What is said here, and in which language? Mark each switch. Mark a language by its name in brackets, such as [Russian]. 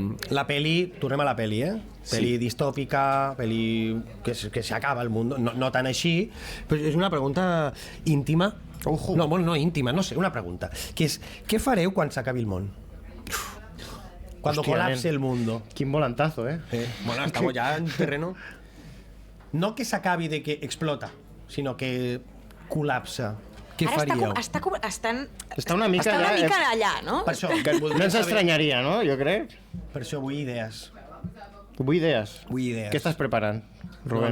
[Catalan] La peli, tornem a la peli, Peli distòpica, peli que s'acaba el món, no tan així, però és una pregunta íntima. No, bueno, no íntima, no sé, una pregunta. Que és, què fareu quan s'acabi el món? [Spanish] Cuando colapse el mundo. [Catalan] Quin volantazo, [Spanish] Bueno, estamos ya en terreno. [Catalan] No que s'acabi de que explota, sinó que col·lapsa. Què faríeu? Està una mica allà, no? Per això, no ens estranyaria, no? Jo crec. Per això vull idees. Vull idees? Vull idees. Què estàs preparant, Rubén?